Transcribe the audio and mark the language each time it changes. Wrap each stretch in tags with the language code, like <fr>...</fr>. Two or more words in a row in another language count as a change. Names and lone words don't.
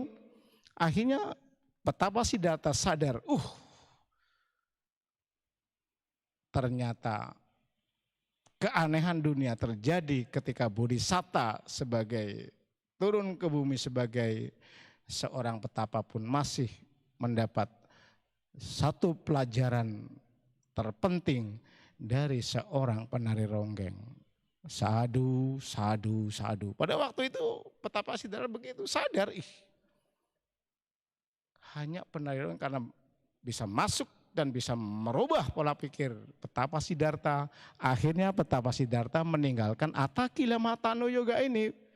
<id>Akhirnya Petapa Siddhartha sadar, ternyata keanehan dunia terjadi ketika Bodhisatta sebagai turun ke bumi sebagai seorang petapa pun masih mendapat satu pelajaran terpenting dari seorang penari ronggeng.</id> <pi>Sadu, sadu, sadu.</pi> <id>Pada waktu itu Petapa Siddhartha begitu sadar, hanya penari ronggeng karena bisa masuk dan bisa merubah pola pikir Petapa Siddhartha. Akhirnya Petapa Siddhartha meninggalkan Atakila Matano Yoga ini.</id>